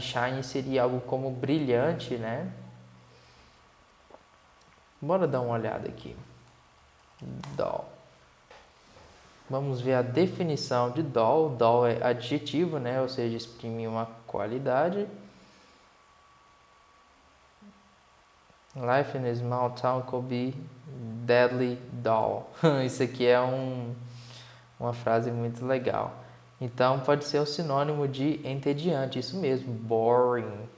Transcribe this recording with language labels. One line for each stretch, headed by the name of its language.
Portuguese: Shine seria algo como brilhante, né? Bora dar uma olhada aqui. Dull. Vamos ver a definição de dull. Dull é adjetivo, né? Ou seja, exprime uma qualidade.
English: Life in a small town could be deadly dull.
Portuguese: Isso aqui é uma frase muito legal. Então, pode ser o sinônimo de entediante. Isso mesmo, boring.